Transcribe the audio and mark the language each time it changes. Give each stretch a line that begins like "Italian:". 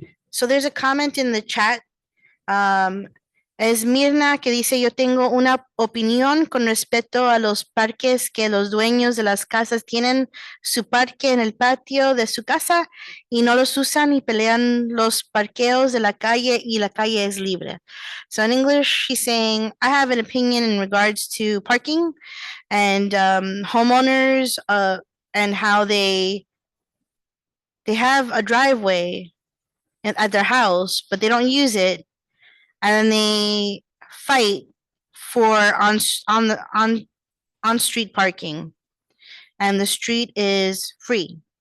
English: So there's a comment in the chat.
Spanish: Es Mirna que dice, yo tengo una opinión con respecto a los parques, que los dueños de las casas tienen su parque en el patio de su casa y no los usan y pelean los parqueos de la calle y la calle es libre.
English: So in English, she's saying, I have an opinion in regards to parking and homeowners, and how they have a driveway at their house, but they don't use it, and then they fight for on street parking, and the street is free.